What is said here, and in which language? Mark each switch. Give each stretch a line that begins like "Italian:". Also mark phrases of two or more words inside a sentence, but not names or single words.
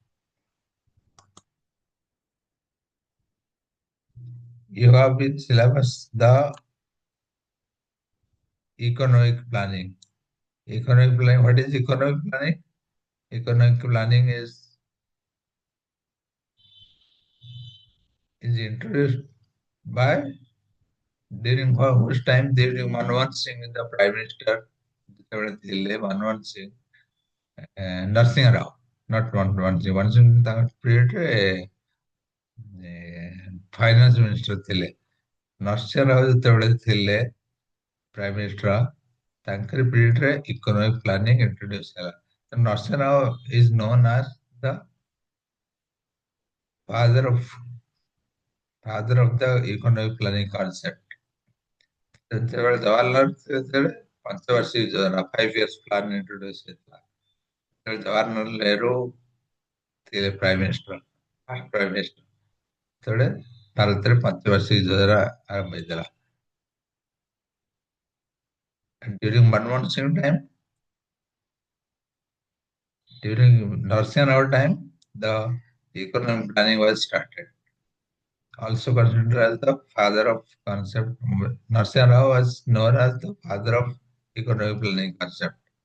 English: You have in syllabus the economic planning. Economic planning. What is economic planning? Economic planning is introduced by during whose time during Manmohan Singh the Prime Minister
Odia: ଯେତେବେଳେ ଥିଲେ ମନମୋହନ ସିଂ ନରସିଂହ ରାଓ ନଟ୍ ମନମୋହନ ସିଂ ମନମୋହନ ସିଂ ତାଙ୍କ ପିରିୟଡରେ
English: finance minister
Odia: ଥିଲେ ନରସିଂହ ରାଓ ଯେତେବେଳେ ଥିଲେ
English: prime minister
Odia: ତାଙ୍କରି ପିରିୟଡରେ
English: economic planning introduce ହେଲା ନରସିଂହ ରାଓ is known as the father of father of the economic planning concept.
Odia: ଯେତେବେଳେ ଜବାହରଲାଲ ଯେତେବେଳେ ପଞ୍ଚବାର୍ଷିକ ଯୋଜନା
English: 5 years plan
Odia: ଇଣ୍ଟ୍ରୋଡ୍ୟୁସ ହେଇଥିଲା ସେତେବେଳେ ଜବାହରଲାଲ ନେହେରୁ ଥିଲେ
English: prime minister first prime minister
Odia: ସେତେବେଳେ ଭାରତରେ ପଞ୍ଚବାର୍ଷିକ ଯୋଜନା ଆରମ୍ଭ ହେଇଥିଲା
English: during Manmohan Singh time, during Narsinha Rao time, the economic planning was started. Also considered as the father of concept. Narsinha Rao was known as the father of economic planning concept.